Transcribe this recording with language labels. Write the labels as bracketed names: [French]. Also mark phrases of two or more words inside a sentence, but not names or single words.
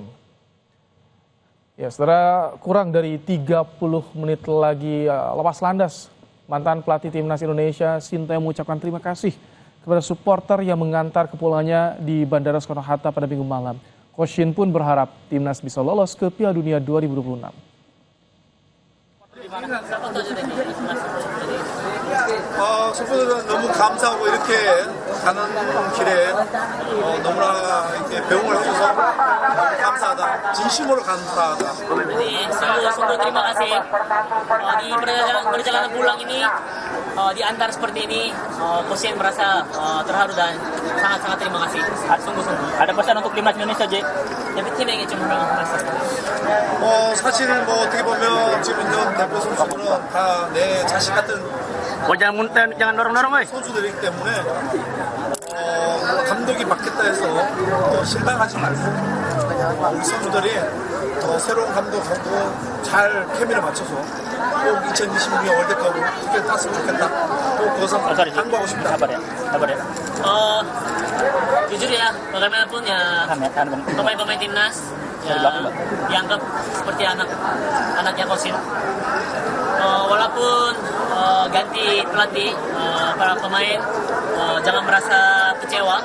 [Indonesian] Ya, saudara, kurang dari 30 menit lagi lepas landas. Mantan pelatih timnas Indonesia Sintayong mengucapkan terima kasih kepada supporter yang mengantar kepulangannya di Bandara Soekarno-Hatta pada Minggu malam. Coach Shin pun berharap timnas bisa lolos ke Piala Dunia 2026. [Korean] 선수들은 너무 감사하고 이렇게 가는 길에 너무나 이렇게 배웅을 해줘서 너무 감사하다. 진심으로 감사하다. [Indonesian] Jadi sungguh terima kasih di perjalanan pulang ini diantar seperti ini. Coach Shin merasa terharu dan sangat terima kasih. Sungguh. Ada pesan untuk timnas Indonesia, J? Tapi timnya 좀 [Korean] 사실은 뭐 어떻게 보면 지금 있는 대표 선수들은 다 내 자식 같은 [Indonesian] jangan dorong, [Korean] 선수들이기 때문에 감독이 바뀌었다 해서 실망하지 말고 우리 선수들이 새로운 감독하고 잘 케미를 맞춰서 꼭 2026 월드컵을 티켓 땄으면 좋겠다. 꼭 그것을 당부하고 싶다. [Indonesian] Sabar ya. Jujur ya, bagaimanapun ya pemain-pemain timnas ya dianggap seperti anaknya Coach Shin. Walaupun ganti pelatih, para pemain jangan merasa kecewa.